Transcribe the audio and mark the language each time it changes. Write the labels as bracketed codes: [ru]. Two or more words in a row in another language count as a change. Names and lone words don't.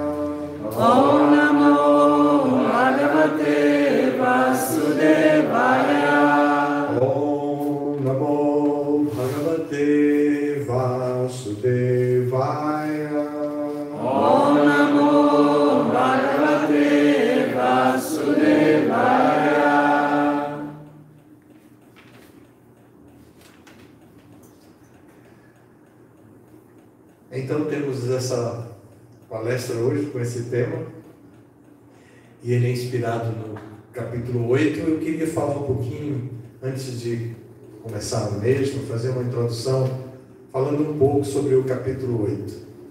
[sa] Om Namo Bhagavate Vasudevaya. Om Namo Bhagavate Vasudevaya. Om Namo Bhagavate Vasudevaya. [pt] Então temos essa palestra hoje com esse tema, e ele é inspirado no capítulo 8. Eu queria falar um pouquinho, antes de começar mesmo, fazer uma introdução, falando um pouco sobre o capítulo 8.